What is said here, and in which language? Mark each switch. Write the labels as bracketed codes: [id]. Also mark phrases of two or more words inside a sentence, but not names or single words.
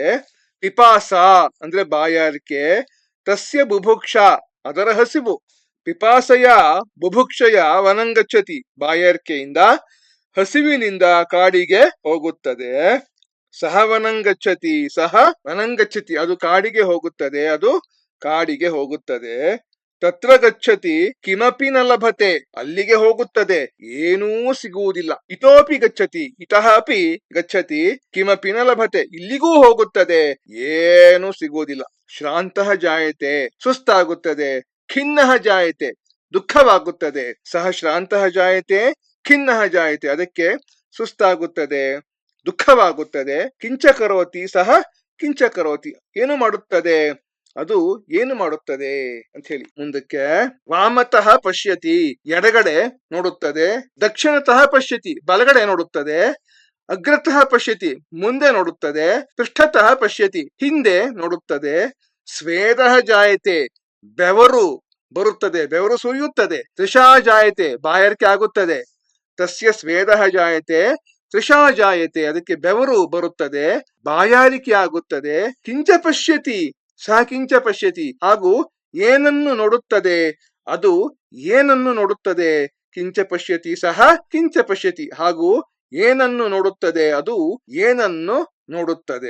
[kn] ಪಿಪಾಸ ಅಂದ್ರೆ ಬಾಯಾರಿಕೆ, [sa] ತಸ್ಯ ಬುಭುಕ್ಷ [kn] ಅದರ ಹಸಿವು, [sa] ಪಿಪಾಸಯ ಬುಭುಕ್ಷಯ ವನಂಗಚ್ಚತಿ [kn] ಬಾಯಾರಿಕೆಯಿಂದ ಹಸಿವಿನಿಂದ ಕಾಡಿಗೆ ಹೋಗುತ್ತದೆ. [sa] ಸಹ ವನಂಗಚ್ಚತಿ ಸಹ ವನಂಗಚ್ಚತಿ [kn] ಅದು ಕಾಡಿಗೆ ಹೋಗುತ್ತದೆ, ಅದು ಕಾಡಿಗೆ ಹೋಗುತ್ತದೆ. [sa] ತತ್ರ ಗಚ್ಚತಿ ಕಿಮಪಿ ನ ಲಭತೆ [kn] ಅಲ್ಲಿಗೆ ಹೋಗುತ್ತದೆ ಏನೂ ಸಿಗುವುದಿಲ್ಲ. [sa] ಇತೋಪಿ ಗಚ್ಚತಿ ಇತಃ ಅಪಿ ಗಚ್ಚತಿ ಕಿಮಪಿ ನ ಲಭತೆ [kn] ಇಲ್ಲಿಗೂ ಹೋಗುತ್ತದೆ ಏನೂ ಸಿಗುವುದಿಲ್ಲ. [sa] ಶ್ರಾಂತಃ ಜಾಯತೆ ಸುಸ್ತಾಗುತ್ತದೆ, ಖಿನ್ನಃ ಜಾಯತೆ ದುಃಖವಾಗುತ್ತದೆ. ಸಹ ಶ್ರಾಂತಃ ಜಾಯತೆ ಖಿನ್ನಃ ಜಾಯತೆ [kn] ಅದಕ್ಕೆ ಸುಸ್ತಾಗುತ್ತದೆ, ದುಃಖವಾಗುತ್ತದೆ. [sa] ಕಿಂಚ ಕರೋತಿ ಸಹ ಕಿಂಚ ಕರೋತಿ [kn] ಏನು ಮಾಡುತ್ತದೆ ಅದು ಏನು ಮಾಡುತ್ತದೆ ಅಂತ ಹೇಳಿ. ಮುಂದಕ್ಕೆ [sa] ವಾಮತಃ ಪಶ್ಯತಿ [kn] ಎಡಗಡೆ ನೋಡುತ್ತದೆ, [sa] ದಕ್ಷಿಣತಃ ಪಶ್ಯತಿ [kn] ಬಲಗಡೆ ನೋಡುತ್ತದೆ, [sa] ಅಗ್ರತಃ ಪಶ್ಯತಿ [kn] ಮುಂದೆ ನೋಡುತ್ತದೆ, [sa] ಪೃಷ್ಠತಃ ಪಶ್ಯತಿ [kn] ಹಿಂದೆ ನೋಡುತ್ತದೆ. [sa] ಸ್ವೇದಃ ಜಾಯತೆ [kn] ಬೆವರು ಬರುತ್ತದೆ, ಬೆವರು ಸುರಿಯುತ್ತದೆ. [sa] ತೃಷಾ ಜಾಯತೆ [kn] ಬಾಯಾರಿಕೆ ಆಗುತ್ತದೆ, [sa] ತಸ್ಯ ಸ್ವೇದಃ ಜಾಯತೆ ತೃಷಾ ಜಾಯತೆ [kn] ಅದಕ್ಕೆ ಬೆವರು ಬರುತ್ತದೆ, ಬಾಯಾರಿಕೆ ಆಗುತ್ತದೆ. [sa] ಕಿಂಚ ಪಶ್ಯತಿ ಸಹ ಕಿಂಚ ಪಶ್ಯತಿ [kn] ಹಾಗೂ ಏನನ್ನು ನೋಡುತ್ತದೆ ಅದು ಏನನ್ನು ನೋಡುತ್ತದೆ. [sa] ಕಿಂಚ ಪಶ್ಯತಿ ಸಹ ಕಿಂಚ ಪಶ್ಯತಿ [kn] ಹಾಗೂ ಏನನ್ನು ನೋಡುತ್ತದೆ ಅದು ಏನನ್ನು ನೋಡುತ್ತದೆ.